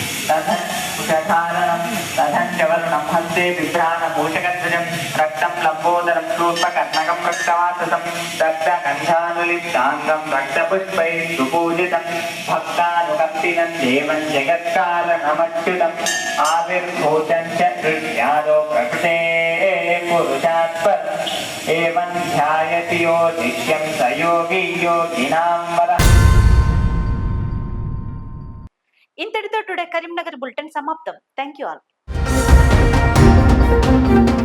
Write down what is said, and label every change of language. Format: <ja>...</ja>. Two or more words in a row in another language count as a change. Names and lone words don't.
<sa>तथञ्चवर्णं हस्ते बिभ्राणभूषकध्वजं रक्तं लम्बोदरं शूर्पकर्णकं रक्तवाससं रक्तगन्धानुलिप्ताङ्गं रक्तपुष्पैः सुपूजितं भक्तानुकम्पिनं देवं जगत्कारणमच्युतम् आविर्भूतं च हृद्यादो प्रकृतेः पुरुषात् परम् एवं ध्यायति यो नित्यं स योगी योगिनां वरः.</sa> <te>ఇంతటితో టుడే కరీంనగర్ బులెటిన్ సమాప్తం.</te> <en>thank you all.</en>